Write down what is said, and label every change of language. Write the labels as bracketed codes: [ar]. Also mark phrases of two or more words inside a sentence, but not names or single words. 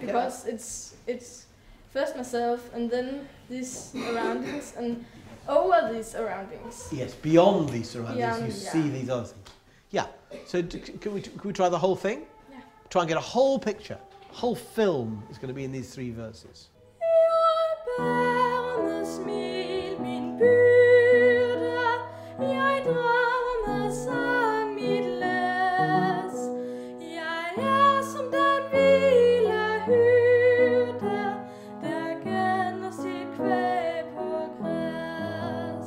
[en] because it's first myself and then these surroundings and over these surroundings. Yes, beyond these surroundings, Beyond, you yeah. see these other things. Yeah. So can we try the whole thing? Yeah. Try and get a whole picture, whole film is going to be in these three verses. [da] Jeg bærer med smil min byrde, jeg drager med sang mit læs. Jeg som den hvile hyrde, der gælder sit kvæg på græs.